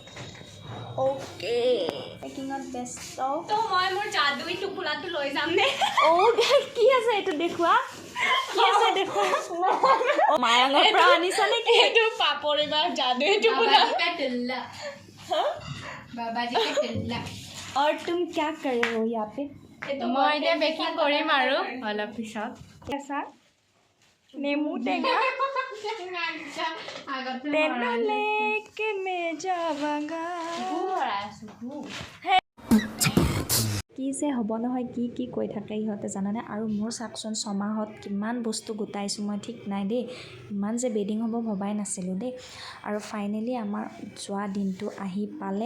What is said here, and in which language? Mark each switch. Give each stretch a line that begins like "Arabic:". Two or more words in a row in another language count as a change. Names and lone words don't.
Assamese: অ'কে, পেকিঙত ব্যস্ত। তো মই মোৰ যাদুই টোপোলাটো লৈ যাম নে? কি আছে এইটো দেখুৱা, কি আছে দেখুৱা। মায়াঙৰ পৰা আনিছা নেকি? এইটো পাপৰি বা যাদুই টোপোলা। বাবাজি কা টিল্লা।
Hindi: और तुम क्या कर रहे हो यहाँ पे?
Assamese: মই এতিয়া বেকিং কৰিম আৰু অলপ পিছত।
Punjabi: कैसा
Assamese: নেমু টেঙা
Punjabi: ਤੇਨੂ ਲੈਕੇ ਮੈਂ ਜਾਵਾਂਗਾ।
Assamese: কি যে হ'ব নহয়, কি কৈ থাকে ইহঁতে জানানে। আৰু মোৰ চাকচোন 6 মাহত কিমান বস্তু গোটাইছোঁ মই, ঠিক নাই দেই। ইমান যে বেডিং হ'ব ভবাই নাছিলোঁ দেই। আৰু ফাইনেলি আমাৰ যোৱা দিনটো আহি পালে।